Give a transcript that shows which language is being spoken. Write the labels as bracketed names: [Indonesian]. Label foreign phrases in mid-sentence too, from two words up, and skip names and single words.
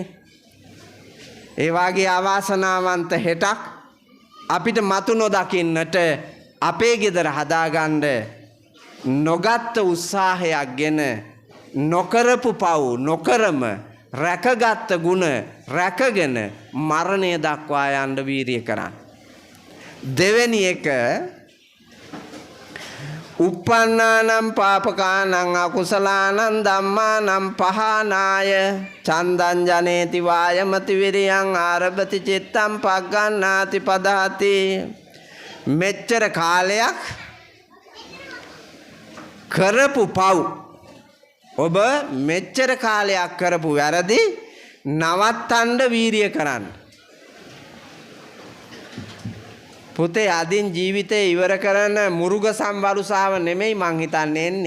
[Sinhala] ඒ වාගේ අවාසනාවන්ත හෙටක් අපිට මතු නොදකින්නට අපේ ගෙදර හදාගන්න නොගත්ත උත්සාහයක් ගෙන නොකරපු පව් නොකරම රැකගත්ත ගුණ රැකගෙන මරණය දක්වා යන්න වීරිය කරන්න. දෙවෙනි එක [Pali] uppannānaṁ pāpakānaṁ akusalaanaṁ dhammānaṁ pahānāය චන්දං ජනේති වායමති විරියං ආරභති චිත්තං පග්ගණ්ණාති පදහති. [Sinhala] මෙච්චර කාලයක් කරපු පව් ඔබ මෙච්චර කාලයක් කරපු වැරදි නවත්තන්න වීරිය කරන්න. පුතේ අදින් ජීවිතේ ඉවර කරන මුරුග සම්වරුසාව නෙමෙයි මං හිතන්නේ එන්නේ.